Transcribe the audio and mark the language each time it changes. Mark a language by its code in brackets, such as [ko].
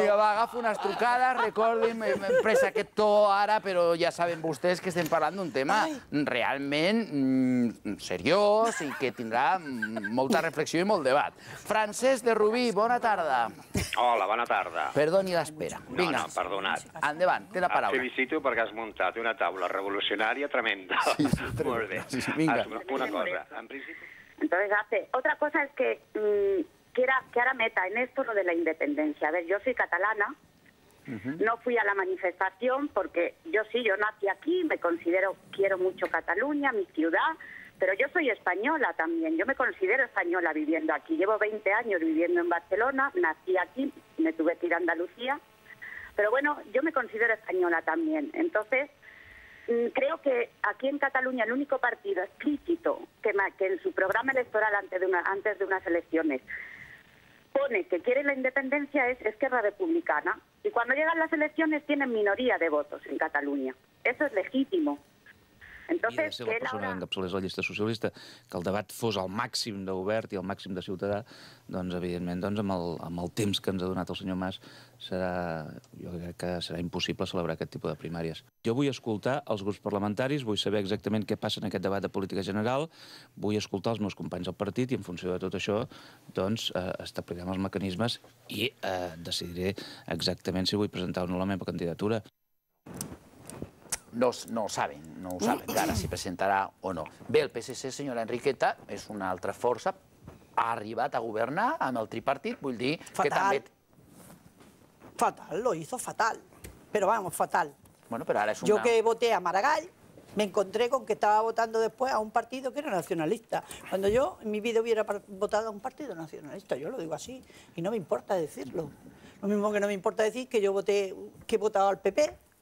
[ca] Vinga, va, agafa unes trucades, recordin, m'he pres aquest to ara, però ja saben vostès que estem parlant d'un tema realment seriós i que tindrà molta reflexió i molt debat. Francesc de Rubí, bona tarda. Hola, bona tarda. Perdoni l'espera. Vinga. No, perdonat. Endavant, té la paraula. Et felicito perquè has muntat una taula revolucionària tremenda. Molt bé. Vinga. Una cosa, en principi... [es] Entonces hace. Otra cosa es que ahora meta en esto lo de la independencia. A ver, yo soy catalana, no fui a la manifestación porque yo nací aquí, me quiero mucho Cataluña, mi ciudad, pero yo soy española también, yo me considero española viviendo aquí. Llevo 20 años viviendo en Barcelona, nací aquí, me tuve que ir a Andalucía, pero bueno, yo me considero española también. Entonces, creo que aquí en Cataluña el único partido explícito que en su programa electoral antes de unas elecciones pone que quiere la independencia es Esquerra Republicana. Y cuando llegan las elecciones tienen minoría de votos en Catalunya. Eso es legítimo. [ca] I de ser la persona que encapçalés la llista socialista, que el debat fos al màxim d'obert i al màxim de ciutadà, doncs, evidentment, amb el temps que ens ha donat el senyor Mas, jo crec que serà impossible celebrar aquest tipus de primàries. Jo vull escoltar els grups parlamentaris, vull saber exactament què passa en aquest debat de política general, vull escoltar els meus companys del partit i, en funció de tot això, doncs, establirem els mecanismes i decidiré exactament si vull presentar o no la meva candidatura. No ho saben encara si presentarà o no. Bé, el PSC, senyora Enriqueta, és una altra força, ha arribat a governar amb el tripartit, vull dir que també... [es] Fatal, lo hizo fatal, pero vamos, fatal. Bueno, pero ahora es una... Yo que voté a Maragall, me encontré con que estaba votando después a un partido que era nacionalista, cuando yo en mi vida hubiera votado a un partido nacionalista, yo lo digo así, y no me importa decirlo. Lo mismo que no me importa decir que yo voté, que he votado al PP,